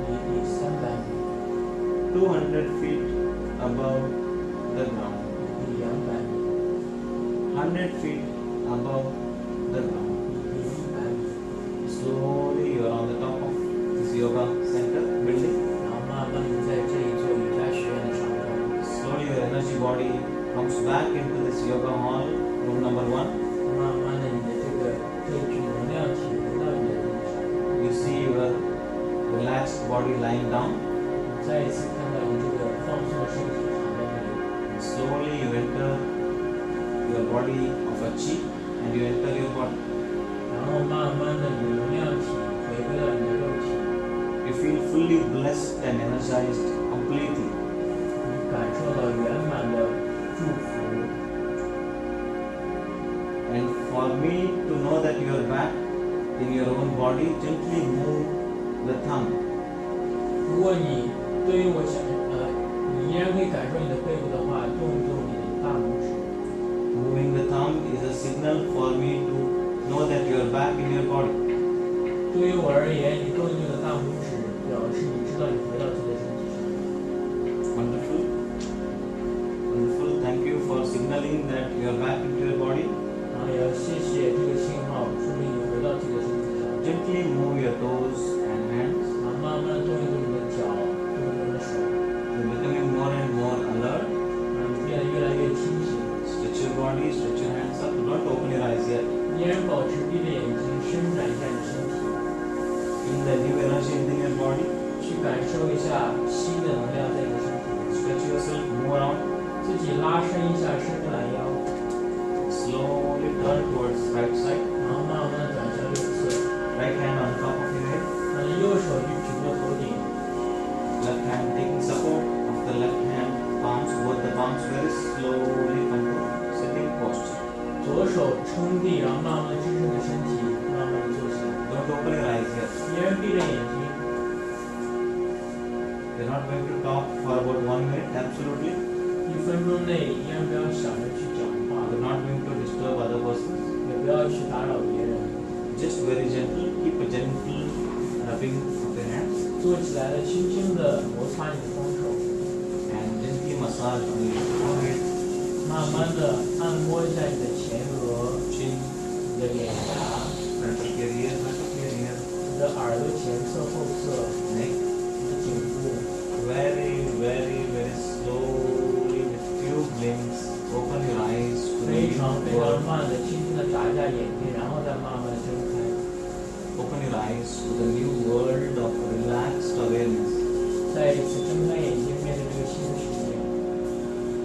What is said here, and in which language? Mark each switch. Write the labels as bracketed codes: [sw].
[zh] 离地300米。 [en] 200 feet above the ground. [zh] 离地200米。 [en] 100 feet above the ground. [zh] 离地100米。 [en] Slowly you are on the top of this yoga center building. [zh] 然后慢慢的在这一座瑜伽学院的上方。 [en] Slowly your energy body comes back into this yoga hall, room number 1. [zh] 慢慢的，你的这具能量体回到你的身上。 [en] You see your relaxed body lying down. [zh] 再一次看到你这个放松的身体躺在那里。 [en] Slowly you enter your body of a chi and you enter your body. [zh] 然后慢慢的，你的能量体回归到你的肉体。 [en] You feel fully blessed and energized completely. [zh] 你感受到圆满的祝福。 [en] And for me to know that you are back in your own body, gently move the thumb. [zh] 如果你对于我想，你依然可以感受你的背部的话，动一动你的大拇指。 [en] Moving the thumb is a signal for me to know that you are back in your body. [zh] 对于我而言，你动一动你的大拇指，表示你知道你回到自己的身体上。 [en] Wonderful. Wonderful. Thank you for signaling that you are back into your body. [zh] 然后也要谢谢这个信号，说明你回到自己的身体上。 [en] Gently move your toes and hands. [zh] 然后慢慢的动一动你的脚，动一动你的手。 [en] You're becoming more and more alert. [zh] 让你变得越来越清醒。 [en] Stretch your body, stretch your hands up. Don't open your eyes yet. [zh] 依然保持闭着眼睛，伸展一下你的身体， [en] Feel the new energy in your body. [zh] 去感受一下新的能量在你的身体。 [en] Stretch yourself, move around. [zh] 自己拉伸一下，伸个懒腰， [en] Slowly turn towards right side. [zh] 然后慢慢的转向右侧， [en] Right hand on top of your head. [zh] 让你右手去举过头顶， [en] Left hand taking support of the left hand palms. Both the palms very slowly come to sitting posture. [zh] 左手撑地，然后慢慢的支撑着身体，慢慢的坐下， [en] Don't open your eyes yet. [zh] 依然闭着眼睛。 [en] We're not going to talk for about 1 minute. Absolutely. [zh] 1分钟内依然不要想着去讲话， [en] We're not going to disturb other persons. [zh] 也不要去打扰别人。 [en] Just very gentle. Keep a gentle rubbing of your hands [zh] 坐起来了，轻轻的摩擦你的双手， [en] and gently massage on your forehead, [zh] 慢慢的按摩一下你的前额、 [en] chin, [zh] 你的脸颊、 [en] front of your ear, [zh] 你的耳朵前侧、后侧、 [en] neck. [zh] 你的颈部。 [en] Very, very, very slowly with few blinks. Open your eyes to the [zh] 非常 [en] new [zh] 非常 [en] world. [zh] 慢的、轻轻的眨一下眼睛，然后再慢慢的睁开。 [en] Open your eyes to the new world of relaxed awareness. [zh] 再一次睁开眼睛，面对这个新的世界。